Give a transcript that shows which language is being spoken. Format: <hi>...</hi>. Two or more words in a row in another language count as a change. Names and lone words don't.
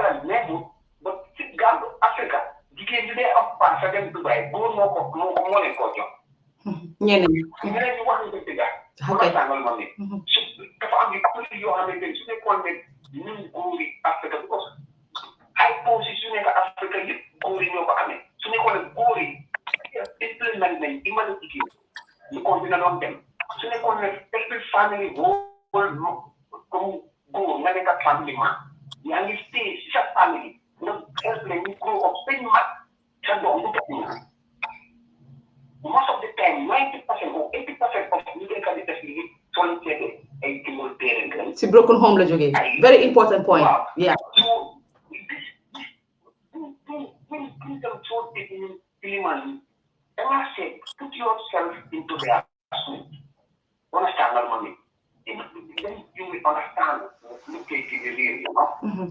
<wo>la nekkul ba ci gàllu Afrique jigéen ñi day am paas sa dem Dubai góor moo leen koo jox ñeneen ñi wax ñu dëgg daal tàngal ma ne dafa am yu bëri yoo xam ne su nekkoon ne ñun góor yi Afrique because ay posi su nekk Afrique yëpp góor yi ñoo ko amee su nekkoon ne góor yi implement nañ dimbali jigéen ñu kon dina doon dem su nekkoon ne</wo> <en>every family</en> <wo>comme góor nga nekk family man yaa ngi stay si sa family nga help leen ñu</wo> <en>grow up</en> <wo>bañ mag sa doom bu def ñu</wo> <en>most of the time 90% or 80% of</en> <wo>ñu nekk di def lii soo leen seetee ay</wo> <en>single parent</en> <wo>lañ</wo> <en>si broken home</en> <wo>la jógee</wo> <en>very important point yeah so this so diliman I said, put yourself into their shoes. Understand what I mean? Then you will understand look at the real, you know?</en>